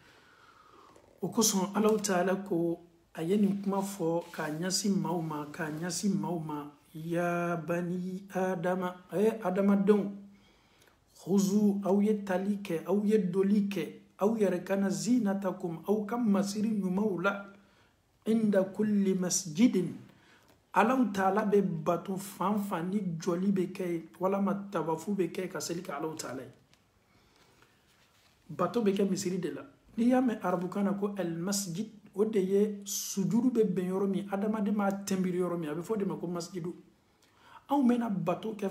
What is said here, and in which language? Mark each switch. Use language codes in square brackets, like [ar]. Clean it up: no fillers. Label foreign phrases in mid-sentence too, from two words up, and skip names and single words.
[bm] o kosɔn alaw taala ko a ye nin kuma fɔ k'a ɲɛsin maaw ma k'a ɲɛsin maaw ma [ar] يا بني آدم [bm] a ye adamadenw khuzu aw ye tali kɛ aw ye doli kɛ aw yɛrɛ kana zinatakum aw ka masiri ɲumanw la [ar] عند كل مسجد [bm] alaw taala bɛ bato fan fan ni jɔli bɛ kɛ ye walama tawafu bɛ kɛ ka seli kɛ alaw taala ye bato bɛ kɛ misiri de la n'i y'a mɛn arabukan na ko [ar] المسجد [bm] o de ye sujudu bɛ bɛn yɔrɔ min adamaden b'a tɛnbiri yɔrɔ min a bɛ fɔ o de ma ko masjidu anw bɛna bato kɛ